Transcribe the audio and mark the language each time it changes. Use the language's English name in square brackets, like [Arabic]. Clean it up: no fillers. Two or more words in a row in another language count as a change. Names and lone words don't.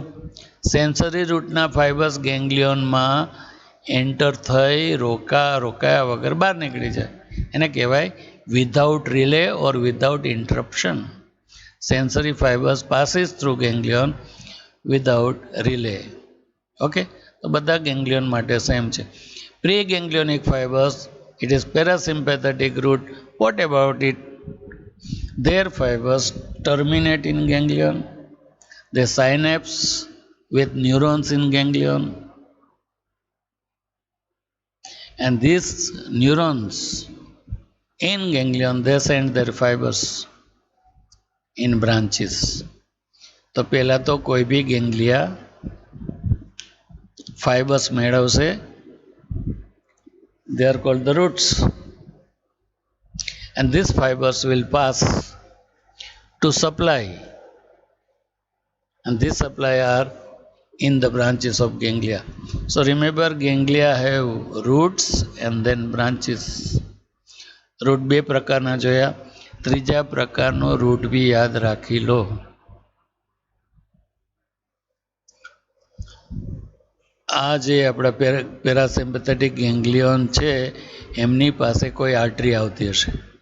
[Gujarati] સેન્સરી રૂટના ફાઇબર્સ ગેંગ્લિયોનમાં એન્ટર થઈ રોકાયા વગર બહાર નીકળી જાય, એને કહેવાય [English] without relay or without interruption. sensory fibers passes through ganglion without relay. [Gujarati] ઓકે. તો બધા ગેંગ્લિયોન માટે સેમ છે. [English] pre ganglionic fibers, it is parasympathetic route. What about it? Their fibers terminate in ganglion. They synapse with neurons in ganglion. And these neurons in ganglion, they send their fibers in branches. [Gujarati] તો પહેલાં તો કોઈ બી [English] ganglia fibers [Gujarati] મેળવશે. [English] They are called the roots. And these fibers will pass to supply. And these supply are in the branches of ganglia. So remember, ganglia have roots and then branches. [Gujarati] રૂટ બે પ્રકારના જોયા, ત્રીજા પ્રકારનો રૂટ બી યાદ રાખી લો. આ જે આપણા [English] parasympathetic ganglion [Gujarati] છે, એમની પાસે કોઈ આર્ટરી આવતી હશે.